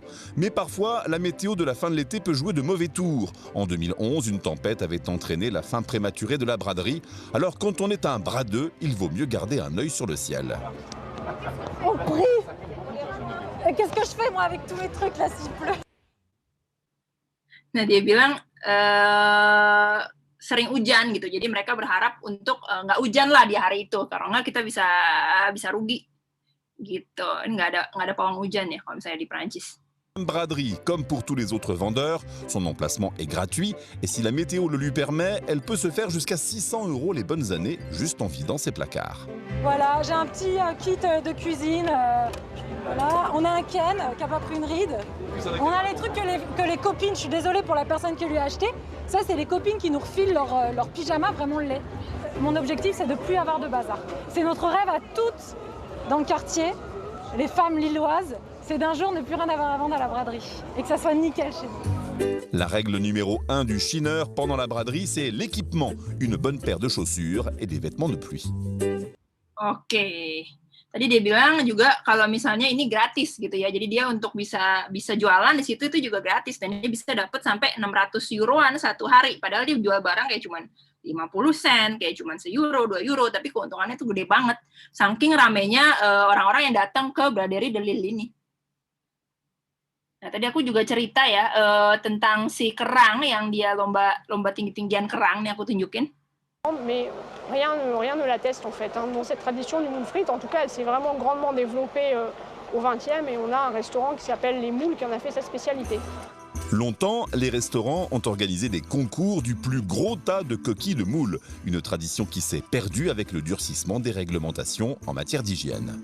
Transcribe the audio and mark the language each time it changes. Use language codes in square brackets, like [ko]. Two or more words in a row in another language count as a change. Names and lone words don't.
[fr] Mais parfois, la météo de la fin de l'été peut jouer de mauvais tours. En 2011, une tempête avait entraîné la fin prématurée de la braderie. Alors quand on est un bradeux, il vaut mieux garder un œil sur le ciel. Oh, prie! Qu'est-ce que je fais moi avec tous mes trucs là s'il pleut? [id] Nah, dia bilang sering hujan gitu, jadi mereka berharap untuk nggak hujan lah di hari itu, karena kita bisa rugi gitu. Nggak ada pawang hujan ya kalau misalnya di Prancis. [fr] Braderie, comme pour tous les autres vendeurs, son emplacement est gratuit et si la météo le lui permet, elle peut se faire jusqu'à 600 € les bonnes années juste en vidant ses placards. Voilà, j'ai un petit kit de cuisine. Voilà, on a un Ken qui n'a pas pris une ride. On a les trucs que les copines, je suis désolée pour la personne qui lui a acheté, ça c'est les copines qui nous refilent leur pyjama vraiment laid. Mon objectif c'est de ne plus avoir de bazar. C'est notre rêve à toutes dans le quartier, les femmes lilloises, c'est d'un jour ne plus rien avoir à vendre à la braderie et que ça soit nickel chez nous. La règle numéro 1 du chineur pendant la braderie, c'est l'équipement, une bonne paire de chaussures et des vêtements de pluie. [id] Oke. Tadi dia bilang juga kalau misalnya ini gratis gitu ya. Jadi dia untuk bisa jualan di situ itu juga gratis dan dia bisa dapat sampai 600 euroan satu hari. Padahal dia jual barang kayak cuman 50 sen, kayak cuman €1, €2, tapi keuntungannya tuh gede banget. Saking ramenya orang-orang yang datang ke Braderie de Lille ini. Nah, tadi aku juga cerita ya tentang si kerang yang dia lomba tinggi-tinggian kerang nih aku tunjukin. [fr] Mais rien ne l'atteste en fait. Dans cette tradition du moule frite, en tout cas, elle s'est vraiment grandement développée au XXe et on a un restaurant qui s'appelle Les Moules qui en a fait sa spécialité. Longtemps, les restaurants ont organisé des concours du plus gros tas de coquilles de moules, une tradition qui s'est perdue avec le durcissement des réglementations en matière d'hygiène.